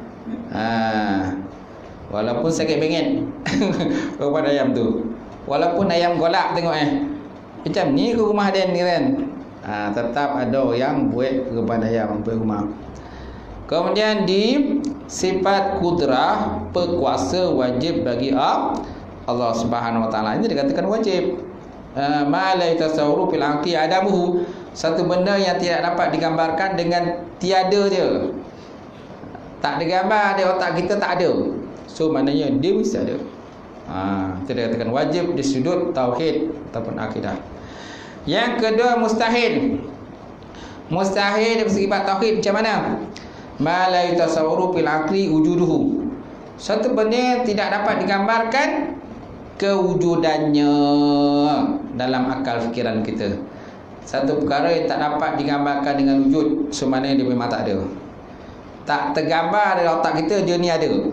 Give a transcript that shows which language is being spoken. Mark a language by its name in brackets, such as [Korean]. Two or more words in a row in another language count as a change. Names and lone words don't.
[Malay] Walaupun sakit bengit roban ayam tu, walaupun ayam golak tengok macam ni ke rumah dia ni kan, tetap ada yang buat roban ayam, buat rumah. Kemudian di sifat kudrah, berkuasa wajib bagi Allah [Arabic] سبحانه وتعالى. [Malay] Ini dikatakan wajib. [Arabic] ما لا يتصور في العقل عدمه, [Malay] satu benda yang tidak dapat digambarkan dengan tiada dia. Tak ada gambar di otak kita, tak ada. So maknanya dia mesti ada. Itu dikatakan wajib di sudut tauhid ataupun akidah. Yang kedua, mustahil. Mustahil dari segi tauhid macam mana? [Arabic] ما لا يتصور في العقل وجوده, [Malay] satu benda yang tidak dapat digambarkan kewujudannya dalam akal fikiran kita. Satu perkara yang tak dapat digambarkan dengan wujud, sebenarnya dia memang tak ada. Tak tergambar dalam otak kita dia ni ada.